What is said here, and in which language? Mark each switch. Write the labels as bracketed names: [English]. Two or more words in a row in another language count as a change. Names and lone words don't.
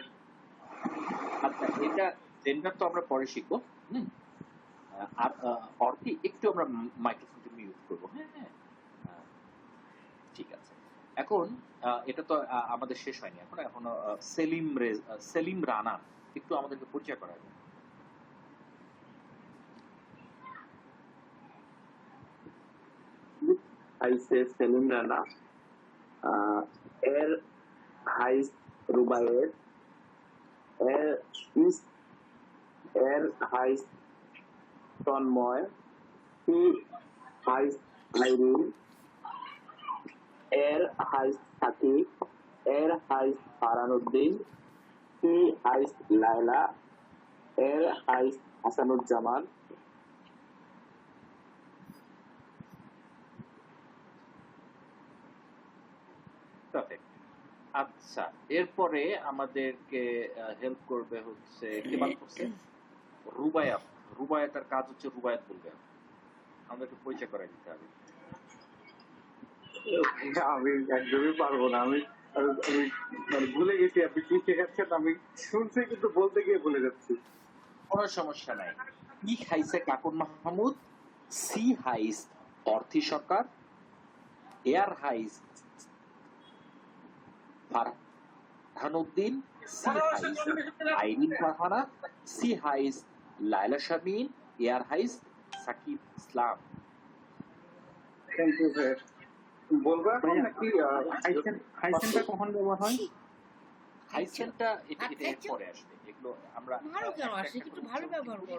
[Bangla] আচ্ছা, এটা জেন্ডার তো আমরা পরে শিখবো। আর অর্থে একটু আমরা মাইক্রোফোনটা মিউট করবো। হ্যাঁ হ্যাঁ, ঠিক আছে। এখন এটা তো আমাদের শেষ হয়নি, এখন এখনো সেলিম রানা একটু আমাদেরকে পরিচয় করা যাবে। [German] heiße Selim Rana, heißt Rubaiyat, heißt Tanmoy, sie heißt Irene, heißt Sakib, heißt Farhanuddin, sie heißt Laila, heißt Hasanuzzaman। [Bangla] আচ্ছা, এরপরে আমাদেরকে হেল্প করবে হচ্ছে কে বাদ করছে? রুবায়াত। রুবায়াতের কাজ হচ্ছে রুবায়াত বলবে, আমাদেরকে পরিচয় করাই দিতে হবে। আমি একদমই পারবো না, আমি ভুলে গেছি আপনি কি শেখাচ্ছেন। আমি শুনছি কিন্তু বলতে গিয়ে ভুলে যাচ্ছি। কোনো সমস্যা নাই। [German] Ich heiße [Bangla] কাকুন মাহমুদ, [German] sie heißt অর্থি সরকার, heißt ফারহানুদ্দিন, sie heißt আইরিন ফারহানা, sie heißt লাইলা শারমিন, heißt সাকিব ইসলাম। [English] thank you [Bangla] স্যার। বলবো এখন নাকি হাইসেনটা কখন ব্যবহার হয়? হাইসেনটা এটা পরে আসবে, এগুলো আমরা ভালো কেন আসে, একটু ভালো ব্যবহার করো।